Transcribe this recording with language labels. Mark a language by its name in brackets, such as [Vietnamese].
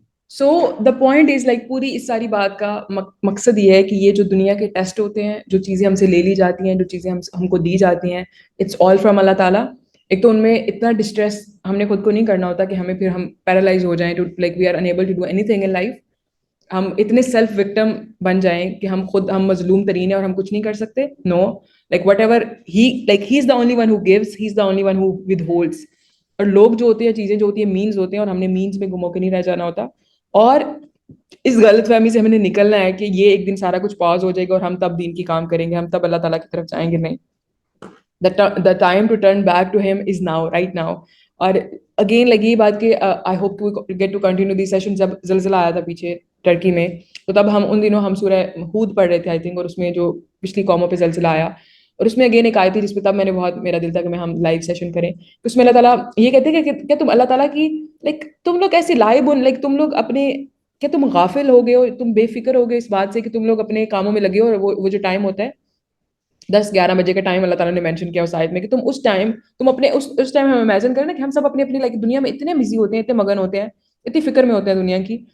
[English] so the point is [Urdu] like پوری اس ساری بات کا مقصد یہ ہے کہ یہ جو دنیا کے ٹیسٹ ہوتے ہیں, جو چیزیں ہم سے لے لی جاتی ہیں, جو چیزیں ہم کو دی جاتی ہیں, [English] it's all from [Urdu] اللہ تعالیٰ. ایک تو ان میں اتنا ڈسٹریس ہم نے خود کو نہیں کرنا ہوتا کہ ہمیں پھر ہم پیرالائز ہو جائیں [English] To like we are unable to do anything in life. [Urdu] ہم اتنے سیلف وکٹم بن جائیں کہ ہم خود ہم مظلوم ترین ہیں اور ہم کچھ نہیں کر سکتے. [English] No, like whatever he is the only one who gives, he is the only one who would holds. [Urdu] اور لوگ جو ہوتے ہیں, چیزیں جو ہوتی ہیں, مینز ہوتے ہیں, اور ہم نے مینز میں گھمو کے نہیں رہ جانا ہوتا. اور اس غلط فہمی سے ہمیں نے نکلنا ہے کہ یہ ایک دن سارا کچھ پاز ہو جائے گا اور ہم تب دین کی کام کریں گے, ہم تب اللہ تعالیٰ کی طرف جائیں گے. [English] نہیں, the time to turn back to him is now, right now. [Urdu] اور اگین لگی بات کہ [English] I hope to get to continue the session. [Urdu] جب زلزلہ آیا تھا پیچھے ٹرکی میں, تو تب ہم ان دنوں ہم سورہ ہود پڑھ رہے تھے آئی تھنک, اور اس میں جو پچھلی قوموں پہ زلزلہ آیا, اور اس میں اگین ایک آیت تھی جس پہ تب میں نے بہت میرا دل تھا کہ ہم لائیو سیشن کریں. اس میں اللہ تعالیٰ یہ کہتے ہیں کہ کیا تم اللہ تعالیٰ کی لائک تم لوگ ایسے لائب لائک تم لوگ اپنے, کیا تم غافل ہو گئے ہو, تم بے فکر ہو گئے اس بات سے کہ تم لوگ اپنے کاموں میں لگے ہو, اور وہ جو ٹائم ہوتا ہے 10-11 بجے کا ٹائم اللہ تعالیٰ نے مینشن کیا اس آیت میں, کہ تم اس ٹائم تم اپنے اس ٹائم ہم امیجن کریں نا کہ ہم سب اپنی اپنی لائک دنیا میں اتنے بزی ہوتے ہیں, اتنے مگن ہوتے ہیں, اتنی فکر میں ہوتے ہیں دنیا کی.